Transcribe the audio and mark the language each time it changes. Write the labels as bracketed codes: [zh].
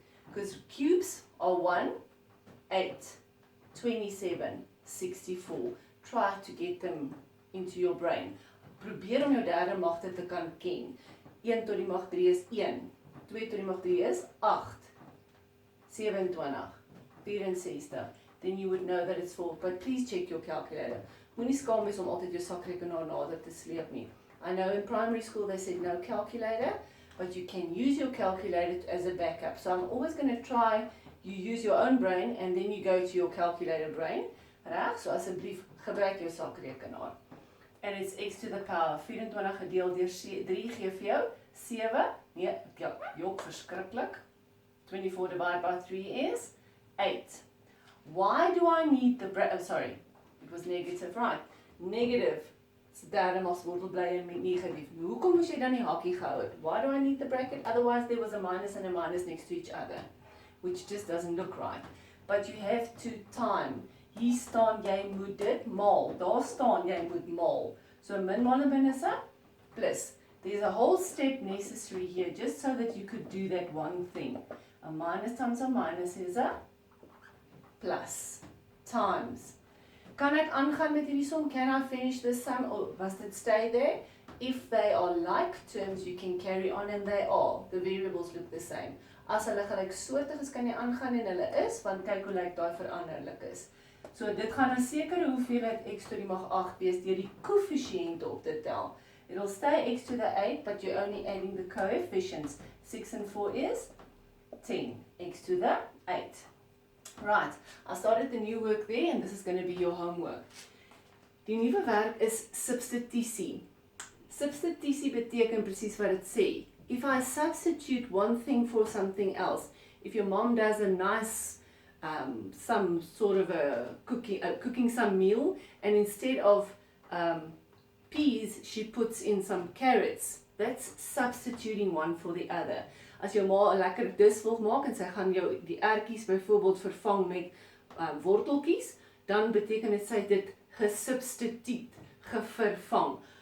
[en] Because cubes are 1, 8, 27, 64. Try to get them into your brain. [af] Probeer om jou derde magte te kan ken. 1 tot die mag 3 is 1. 2 tot die mag 3 is 8. 27. 64. [en] Then you would know that it's 4. But please check your calculator. [af] Moenie skaam wees om altyd jou sakrekenaar nader te sleep nie. [en] I know in primary school they said no calculator, but you can use your calculator as a backup. So I'm always going to try, you use your own brain and then you go to your calculator brain. [af] Reg, so asseblief gebruik jou sakrekenaar. [en] and it's x to the power 24 [af] gedeeld deur 3 gee vir jou 7. Nee, jok, verskriklik. [en] 24 divided by 3 is 8. Why do I need the bracket? Sorry, it was negative, right? [af] Negative. So derde maals wortel bly in negatief. Hoekom moes jy dan die hakkie gehou het? [en] Why do I need the bracket? Otherwise there was a minus and a minus next to each other, which just doesn't look right. But you have to time. [af] Hier staan jy moet dit maal. Daar staan jy moet maal. So min maal min is 'n plus. [en] There's a whole step necessary here just so that you could do that one thing. A minus times a minus is a plus times. [af] Kan ek aangaan met hierdie som? [en] Can I finish this sum or must it stay there? If they are like terms, you can carry on, and they are. The variables look the same. [af] As hulle gelyksoortig is, kan jy aangaan en hulle is, want kyk hoe lyk daai veranderlik is. So dit gaan 'n sekere hoeveelheid x tot die mag 8 wees deur die koëffisiënte op te tel. [en] It'll stay x to the 8, but you're only adding the coefficients. 6 and 4 is 10, x to the 8. Right, I started the new work there, and this is going to be your homework. [af] Die nuwe werk is substitusie. Substitusie beteken presies wat dit sê. [en] If I substitute one thing for something else, if your mom does a nice, some sort of a cooking some meal, and instead of peas, she puts in some carrots, that's substituting one for the other. [af] As jou ma 'n lekker dis wil maak en sy gaan jou die ertjies byvoorbeeld vervang met worteltjies, dan beteken dit sy het dit gesubstituut, gevervang.